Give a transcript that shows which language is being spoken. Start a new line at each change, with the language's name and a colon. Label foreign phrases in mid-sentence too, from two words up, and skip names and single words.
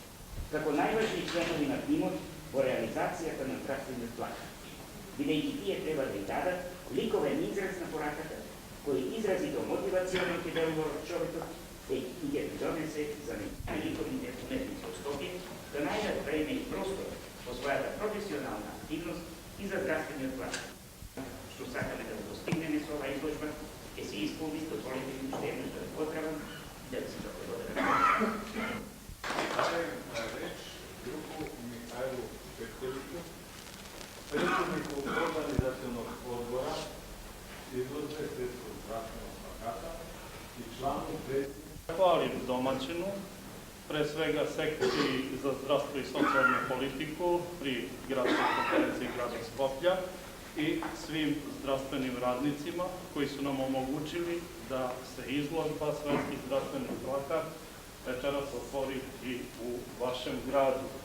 Macedonian: Како најважни членови на тимот во реализацијата на здравствениот плакат, бидејќи тие треба да ја дадат ликовен израз на пораката, кој изразито мотивационно ќе делува во човекот и ќе придонесе за ликовните уметници во Скопје да најдат време и простор во својата професионална активност и за здравствениот плакат. Што сакаме да достигнеме со оваа изложба, ќе се исполни, дозволите ми уште еднаш да поздравам и да се благодарам.
Serbian: Dajem na reč drugu Mihajlu Petkoviću, predsjedniku organizacionog odbora izložbe Svjetskog zdravstvenog plakata i članu predsjednika. Hvalim domaćinu, pre svega sekciji za zdravstvo i socijalnu politiku pri gradskoj konferenciji grada Skoplja i svim zdravstvenim radnicima koji su nam omogućili da se izložba Svetski zdravstveni plakat večeras otvori i u vašem gradu.